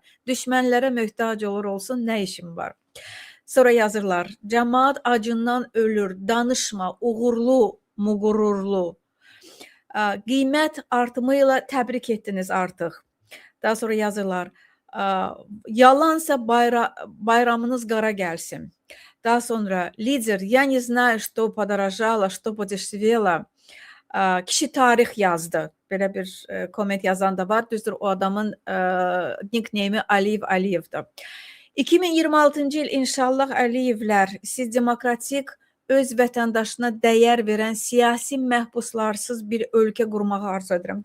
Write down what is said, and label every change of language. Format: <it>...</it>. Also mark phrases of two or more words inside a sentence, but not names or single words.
<az>Düşmənlərə möhtac olur olsun, nə işim var? Sonra yazırlar, cəmaat acından ölür, danışma, uğurlu, muğururlu. Qiymət artımı ilə təbrik etdiniz artıq. Daha sonra yazırlar, yalansa bayramınız qara gəlsin. Daha sonra lider,</az> <ru>я не знаю, что подорожало, что подешевело.</ru> <az>Kişi tarix yazdı. Belə bir komment yazan da var. Düzdür, o adamın nickname'i Aliyevdir. 2026-cı il inşallah Əliyevlər, siz demokratik öz vətəndaşına dəyər verən siyasi məhbuslarsız bir ölkə qurmağı arzu edirəm.</az>